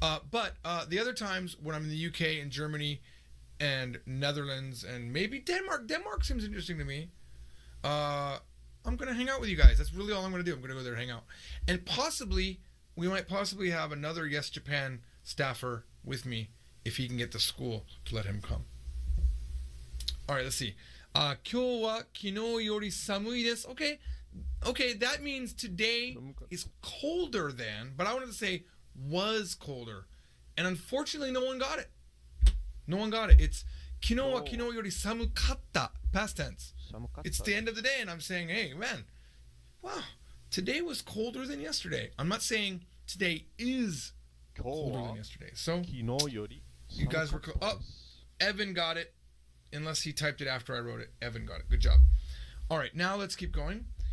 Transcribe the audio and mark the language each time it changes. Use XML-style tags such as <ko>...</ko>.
<en>But the other times when I'm in the UK and Germany and Netherlands and maybe Denmark seems interesting to me. I'm gonna hang out with you guys. That's really all I'm gonna do. I'm gonna go there and hang out, and we might possibly have another Yes Japan staffer with me if he can get the school to let him come. All right, let's see.</en> <ja>今日は昨日より寒いです.</ja> <en>Okay, that means today is colder than, but I wanted to say was colder. And unfortunately, no one got it. It's</en> <ja>昨日は昨日より寒かった.</ja> <en>Past tense. It's the end of the day, and I'm saying, hey, man, wow, today was colder than yesterday. I'm not saying today is colder than yesterday. So, you guys were Evan got it. Unless he typed it after I wrote it. Evan got it. Good job. All right, now let's keep going.</en>